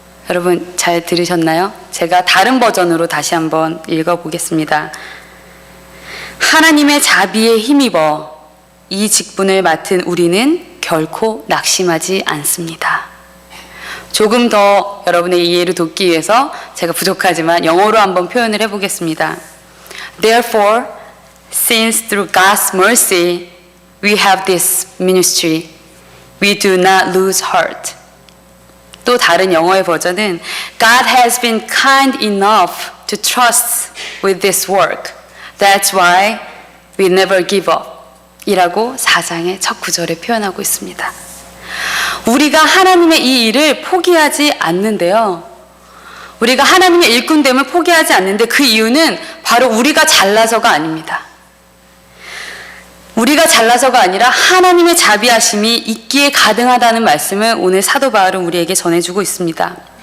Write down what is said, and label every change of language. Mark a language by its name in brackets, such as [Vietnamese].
[Korean] 여러분 잘 들으셨나요? 제가 다른 버전으로 다시 한번 읽어보겠습니다. 하나님의 자비에 힘입어 이 직분을 맡은 우리는 결코 낙심하지 않습니다. 조금 더 여러분의 이해를 돕기 위해서 제가 부족하지만 영어로 한번 표현을 해보겠습니다. [English] Therefore, since through God's mercy we have this ministry, we do not lose heart. [Korean] 또 다른 영어의 버전은 [English] God has been kind enough to trust with this work. That's why we never give up. [Korean] 이라고 4장의 첫 구절에 표현하고 있습니다. 우리가 하나님의 이 일을 포기하지 않는데요. 우리가 하나님의 일꾼됨을 포기하지 않는데 그 이유는 바로 우리가 잘나서가 아닙니다. 우리가 잘나서가 아니라 하나님의 자비하심이 있기에 가능하다는 말씀을 오늘 사도 바울은 우리에게 전해주고 있습니다.